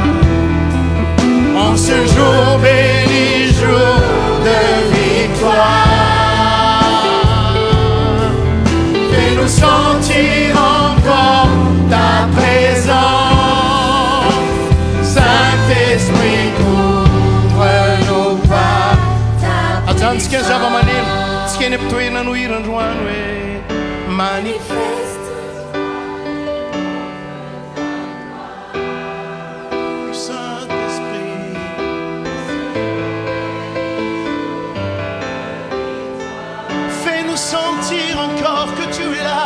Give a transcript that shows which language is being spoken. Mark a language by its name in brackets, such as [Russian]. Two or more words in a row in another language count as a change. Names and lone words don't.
[French] En ce jour béni, jour de victoire, fais-nous sentir encore ta présence. Saint-Esprit, couvre-nous par ta puissance. [Malagasy] Ajan tsika zava-maneno, tsika eny am-toerana no hira androany hoe manifeste. [French] Saint-Esprit, fais-nous sentir encore que tu es là.